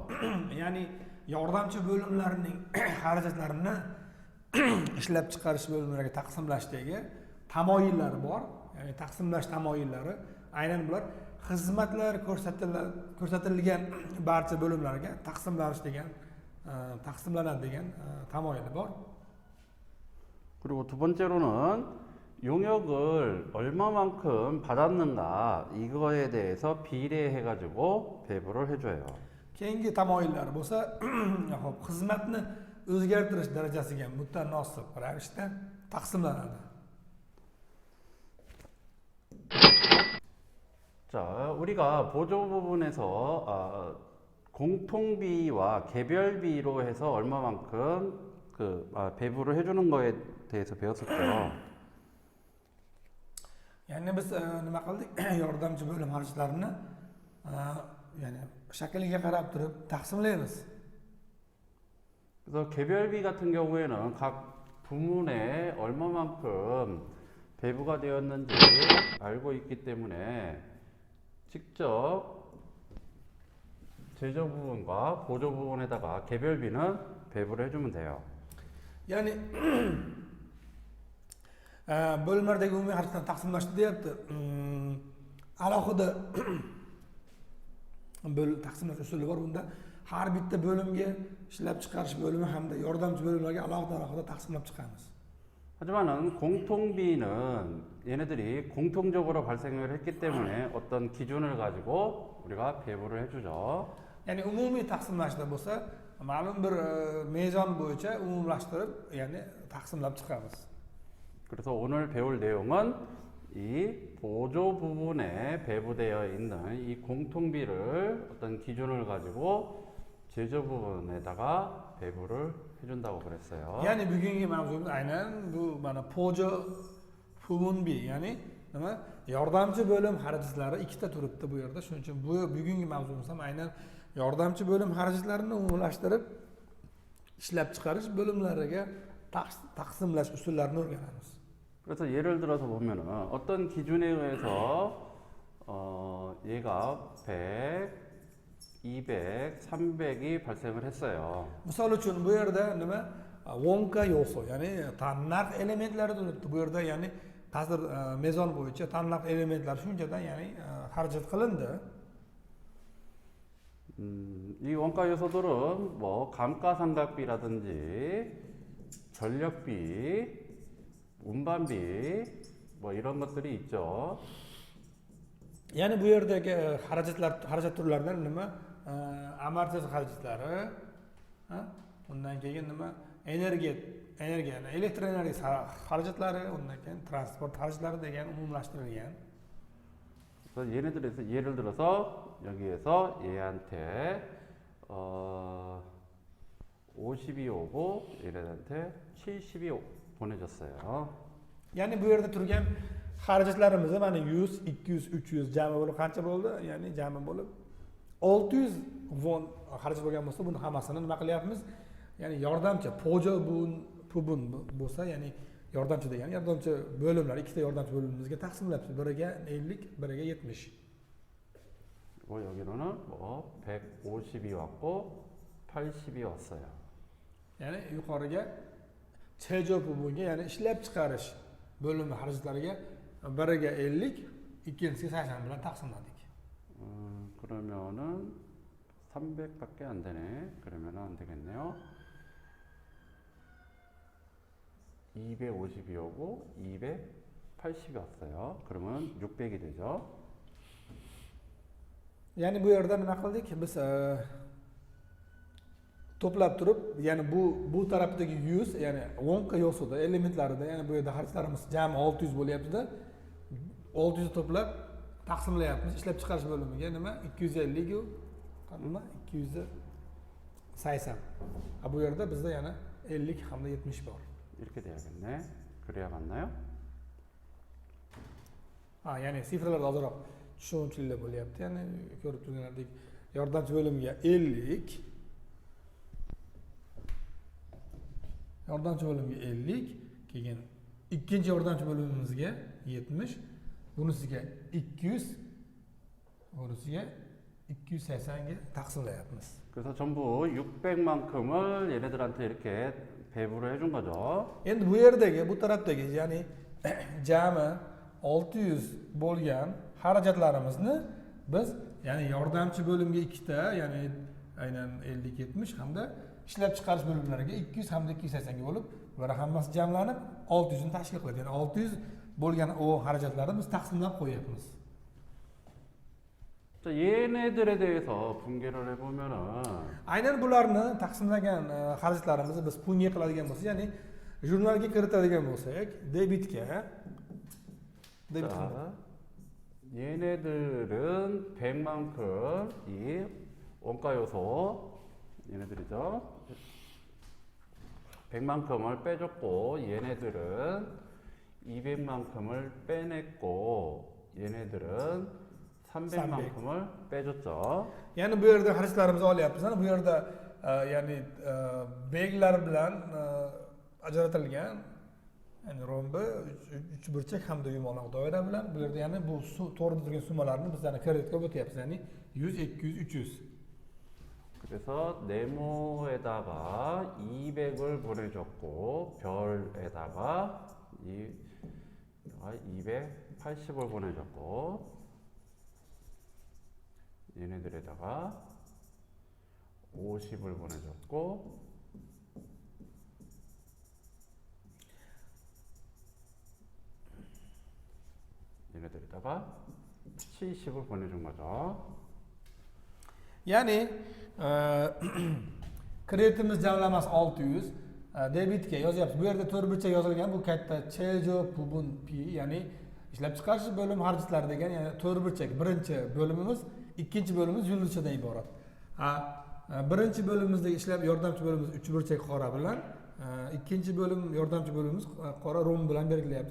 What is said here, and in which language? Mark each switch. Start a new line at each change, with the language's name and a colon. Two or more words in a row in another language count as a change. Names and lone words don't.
Uzbek: Ya'ni yordamchi bo'limlarning xarajatlarini ishlab chiqarish bo'limlariga taqsimlashdagi tamoyillari bor. Ya'ni taqsimlash tamoyillari aynan bular xizmatlar ko'rsatilgan barcha bo'limlarga taqsimlanadi degan tamoyili bor.
Korean: 그리고 두 번째로는 용역을 얼마만큼 받았는가 이거에 대해서 비례해가지고 배부를 해줘요.
Uzbek: Keyingi tamoyillar bo'lsa, xizmatni o'zgartirish darajasiga mutanosib ravishda taqsimlanadi.
Korean: 자, 우리가 보조 부분에서 공통비와 개별비로 해서 얼마만큼 배부를 해주는 거에 대해서 배웠었죠.
Uzbek: Ya'ni biz nima qildik? Yordamchi bo'lim xarajatlarini ya'ni shakliga qarab turib taqsimlaymiz.
Korean: 그래서 개별비 같은 경우에는 각 부문에 얼마만큼 배부가 되었는지 알고 있기 때문에 직접 제조 부분과 보조 부분에다가 개별비는 배부를 해주면 돼요.
Uzbek: Ya'ni bo'limlardagi umumiy xarajatlarni taqsimlashni deyapti. Alohida taqsimlash usuli bor. Bunda har bitta bo'limga ishlab chiqarish bo'limi hamda yordamchi bo'limlarga alohida taqsimlab chiqamiz.
Korean: 하지만은 공통비는 얘네들이 공통적으로 발생을 했기 때문에 어떤 기준을 가지고 우리가 배부를 해주죠.
Uzbek: Ya'ni umumiy taqsimlashda bo'lsa, ma'lum bir mezon bo'yicha umumlashtirib, ya'ni taqsimlab chiqamiz.
Korean: 그래서 오늘 배울 내용은 이 보조 부분에 배부되어 있는 이 공통비를 어떤 기준을 가지고 제조 부분에다가 배부를 해준다고 그랬어요.
Uzbek: Ya'ni bugungi mavzumiz aynan bu mana
Korean: 보조 부문비,
Uzbek: ya'ni nima? Yordamchi bo'lim xarajatlari ikkita turibdi bu yerda. Shuning uchun bugungi mavzumiz ham aynan yordamchi bo'lim xarajatlarini umumlashtirib ishlab chiqarish bo'limlariga taqsimlash usullarini o'rganamiz.
Korean: 그래서 예를 들어서 보면은 어떤 기준에 의해서 얘가 100, 200, 300이 발생을 했어요.
Uzbek: Misol uchun bu yerda nima?
Korean: 원가 요소,
Uzbek: ya'ni tannarx elementlari turibdi. Bu yerda ya'ni ta'sir mezon bo'yicha tannarx elementlari shunchadan ya'ni xarajat qilindi.
Korean: 이 원가 요소들은 뭐 감가상각비라든지 전력비, 운반비 뭐 이런 것들이 있죠.
Uzbek: Ya'ni bu yerdagi xarajat turlaridan nima? Amortizatsiya xarajatlari, undan keyin nima? Energiya, elektr energiya xarajatlari, undan keyin transport xarajatlari degan umumlashtirilgan.
Korean: 그래서 얘네들에서 예를 들어서 여기에서 얘한테 50이 오고 얘네한테 70이 보내줬어요.
Uzbek: Ya'ni bu yerda turgan xarajatlarimiz mana 100, 200, 300 jami bo'lib qancha bo'ldi? Ya'ni jami bo'lib 600 won xarajat bo'lgan bo'lsa, buni hammasini nima qilyapmiz? Ya'ni yordamchi,
Korean: 보조 부문
Uzbek: bo'lsa, ya'ni yordamchi degani yordamchi bo'limlar, ikkita yordamchi bo'limimizga taqsimlayapmiz. Biriga 50, biriga 70.
Korean: 여기로는 뭐 150이 왔고 80이 왔어요.
Uzbek: Ya'ni yuqoriga
Korean: 제조 부문에,
Uzbek: ya'ni ishlab chiqarish bo'limi xarajatlariga biriga 50, ikkinchisiga 80 bilan taqsimladik.
Korean: 그러면은 300밖에 안 되네. 그러면은 안 되겠네요. 250이 오고 280이 왔어요. 그러면 600이 되죠.
Uzbek: Ya'ni bu yerda nima qildik? Biz to'plab turib, ya'ni bu tarafdagi 100, ya'ni
Korean: 원가 요소에
Uzbek: elementlarida, ya'ni bu yerda xarajatlarimiz jami 600 bo'lyapti-da. 600 to'plab taqsimlayapmiz ishlab chiqarish bo'limiga. Nima? 250 u nima? 280. Bu yerda bizda yana 50 hamda 70 bor.
Korean: 이렇게 돼야겠네. 그래야 맞나요?
Uzbek: Ya'ni sifralar ozroq tushunchli bo'lyapti. Ya'ni ko'rib turganlaridek yordamchi bo'limiga 50, yordamchi bo'limga 50, keyin ikkinchi yordamchi bo'limimizga 70, bunisiga 200, bunisiga 280 ga taqsimlayapmiz.
Korean: 그래서 전부 600만큼을 얘네들한테 이렇게 배부를 해준 거죠.
Uzbek: Endi bu yerdagi, bu tarafdagi, ya'ni jami 600 bo'lgan xarajatlarimizni biz, ya'ni yordamchi bo'limga ikkita, ya'ni aynan 50-70 hamda ishlab chiqarish bo'limlariga 200 hamda 280 ga bo'lib, bular hammasi jamlanib 600 ni tashkil qiladi. Ya'ni 600 bo'lgan o xarajatlarni biz taqsimlab qo'yapmiz.
Korean: 자, 얘네들에 대해서 분개를 해보면은
Uzbek: Aynan bularni taqsimlagan xarajatlarimizni biz punga qiladigan bo'lsak, ya'ni jurnalga kiritadigan bo'lsak, debitga
Korean: 자, 얘네들은 100만큼 이 원가 요소 얘네들이죠. 100만큼을 빼줬고 얘네들은 200만큼을 빼냈고 얘네들은 300만큼을 빼줬죠.
Uzbek: Ya'ni bu yerda xarajatlarimizni olyapmiz. Bu yerda ya'ni belgilar bilan ajratilgan, ya'ni rombi, uchburchak hamda yumaloq doira bilan bu yerda ya'ni bu to'g'rida turgan summalarni biz yana kreditga o'tyapmiz. Ya'ni 100, 200, 300.
Korean: 그래서 네모에다가 200을 보내줬고 별에다가 280을 보내줬고 얘네들에다가 50을 보내줬고 얘네들에다가 70을 보내준 거죠.
Uzbek: Ya'ni Kreditimiz jamlamasi 600, debitga yozyapmiz. Bu yerda to'rt burchak yozilgan, bu katta
Korean: 제조 부문비,
Uzbek: ya'ni ishlab chiqarish bo'lim xarajlari degan, ya'ni to'rt burchak. Birinchi bo'limimiz, ikkinchi bo'limimiz yulduzchadan iborat. Birinchi bo'limizdagi ishlab yordamchi bo'limimiz 3 burchak qora bilan, ikkinchi bo'lim yordamchi bo'limimiz qora rom bilan belgilayapti.